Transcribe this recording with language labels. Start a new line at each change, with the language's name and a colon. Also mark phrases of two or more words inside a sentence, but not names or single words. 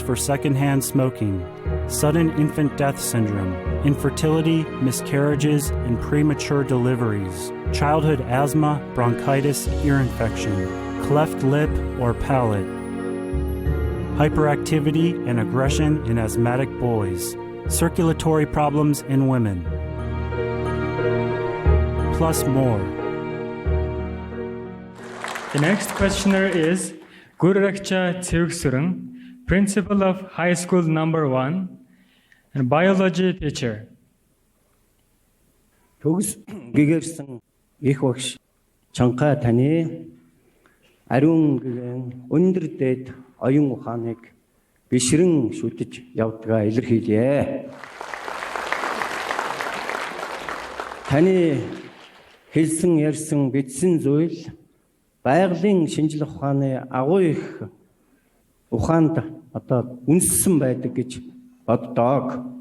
English: for secondhand smoking, sudden infant death syndrome, infertility, miscarriages, and premature deliveries, childhood asthma, bronchitis, ear infection, cleft lip or palate, hyperactivity and aggression in asthmatic boys, circulatory problems in women, plus more. The next questioner is Gururaksha Tseuksurung, principal of High School Number 1 and biology teacher.
Mongolian: Төгс Гэгээрсэн их багш чанга таны ариун гэгэн өндөр дээд оюун ухааныг бишрэн шүтэж явдгаа илэрхийлье. Таны хэлсэн ярьсан бичсэн зүйл байгалийн шинжлэх ухааны агуу их ухаанд үнссэн байдаг гэж боддог.